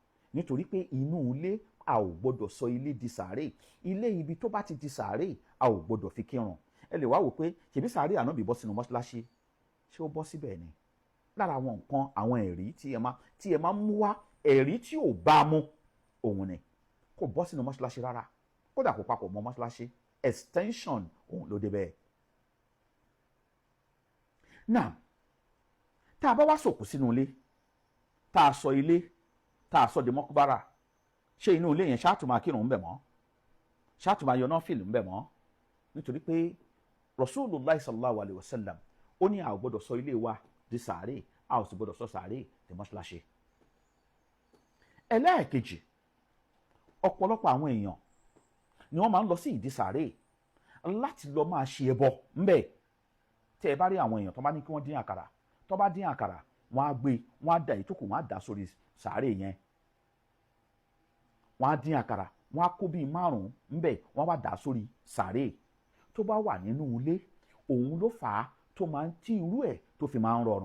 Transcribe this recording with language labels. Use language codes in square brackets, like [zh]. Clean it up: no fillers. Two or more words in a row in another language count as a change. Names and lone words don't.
[yo] nítorí pé inú ilé a ò gbọdọ̀ sọ ilé di sàárè ilé ibi tó bá ti di sàárè a ò gbọdọ̀ fi kírun ẹ lè wá wò pé ṣèbí sàárè ànábì bọ́ sínú mọ́ṣáláṣí ṣé ó bọ́ síbẹ̀ ni lára àwọn nǹkan àwọn ẹ̀rí tí ẹ máa mú wá ẹ̀rí tí ò bá mú òun ni kò bọ́ sínú mọ́ṣáláṣí rárá kódà kò papọ̀ mọ́ mọ́ṣáláṣí extension òun ló dé bẹ́ẹ̀. náà tá a bá wá sòkú sínú ilé tá a sọ ilé tá a sọ di mọ́kúbárà ṣé inú ilé yẹn ṣáàtù máa kírun ń bẹ̀ mọ́ ṣáàtù máa yọná fìlì ń bẹ̀ mọ́ nítorí pé Rasulullah [ar] صلى الله عليه وسلم [yo] ó ní a ò gbọ́dọ̀ sọ ilé wa di sàárè a ò sì gbọ́dọ̀ sọ sàárè di mọ́ṣáláṣí. ẹlẹ́ẹ̀kejì ọ̀pọ̀lọpọ̀ àwọn èèyàn ni wọ́n máa ń lọ sí ìdí sàárè láti lọ máa ṣe ẹbọ ńbẹ̀ tẹ́ ẹ bá rí àwọn èèyàn tó bá ní kí wọ́n dín àkàrà tó bá dín àkàrà wọ́n á gbé wọ́n á da ìtókù wọ́n á dà sórí sàárè yẹn wọ́n á dín àkàrà wọ́n á kó bíi 5 ńbẹ̀ wọ́n á wá dà sórí sàárè tó bá wà nínú ilé òun ló fà á tó máa ń tí irú ẹ̀ tó fi máa ń